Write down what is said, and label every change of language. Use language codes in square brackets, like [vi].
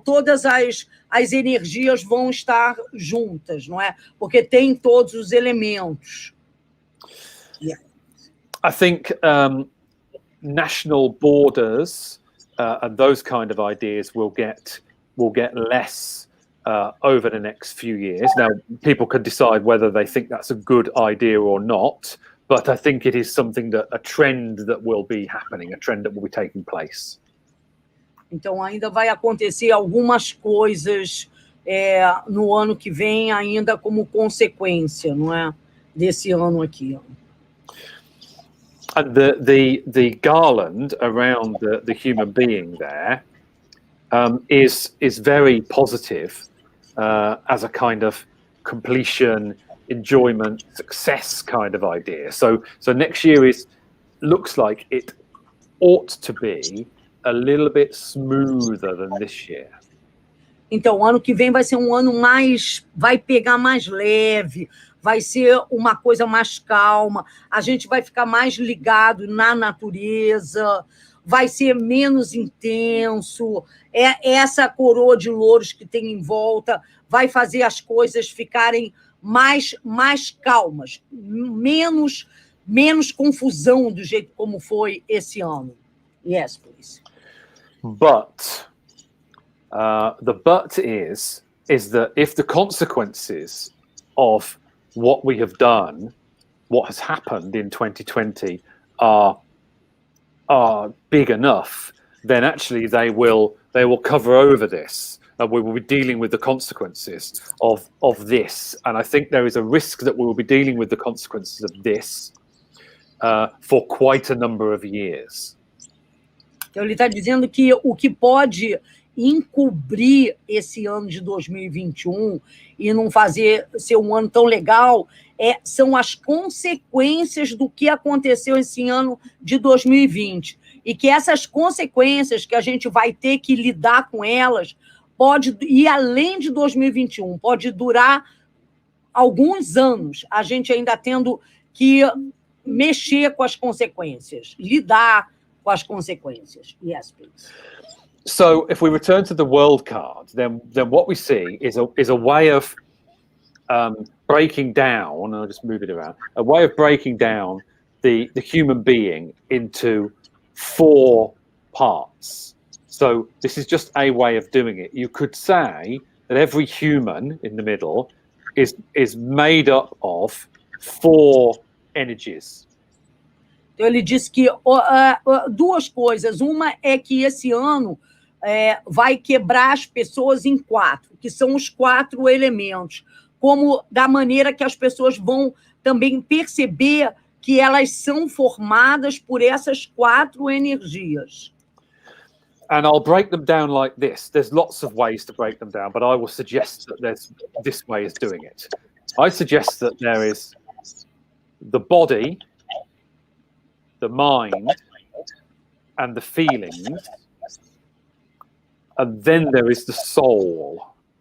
[pt] Todas as energias vão estar juntas, não é? Porque tem todos os elementos. [en] Yeah. I think national borders and those kind of ideas will get less over the next few years. Now, people can decide whether they think that's a good idea or not, but I think it is something a trend that will be happening, a trend that will be taking place. [pt] Então, ainda vai acontecer algumas coisas no ano que vem, ainda como consequência, não é? Desse ano aqui. [en] And the garland around the human being there is very positive as a kind of completion, enjoyment, success kind of idea. So next year looks like it ought to be a little bit smoother than this year. [pt] Então, o ano que vem vai ser um ano vai pegar mais leve, vai ser uma coisa mais calma, a gente vai ficar mais ligado na natureza, vai ser menos intenso, essa coroa de louros que tem em volta vai fazer as coisas ficarem mais calmas, menos confusão do jeito como foi esse ano. [en] Yes, please. But the but is that if the consequences of what we have done, what has happened in 2020 are big enough, then actually they will cover over this. We will be dealing with the consequences of this. And I think there is a risk that we will be dealing with the consequences of this for quite a number of years. [pt] Então, ele está dizendo que o que pode encobrir esse ano de 2021 e não fazer ser um ano tão legal são as consequências do que aconteceu esse ano de 2020. E que essas consequências que a gente vai ter que lidar com elas pode ir além de 2021, pode durar alguns anos, a gente ainda tendo que mexer com as consequências, lidar com as consequências. [en] Yes, please. So if we return to the world card, then what we see is a way of breaking down, I'll just move it around, a way of breaking down the human being into 4 parts. So this is just a way of doing it. You could say that every human in the middle is made up of 4 energies. [pt] Então, ele disse que 2 coisas. Uma é que esse ano vai quebrar as pessoas em 4, que são os 4 elementos, como da maneira que as pessoas vão também perceber que elas são formadas por essas 4 energias. [en] And I'll break them down like this. There's lots of ways to break them down, but I will suggest that there's this way of doing it. I suggest that there is the body, the mind, and the feelings, and then there is the soul.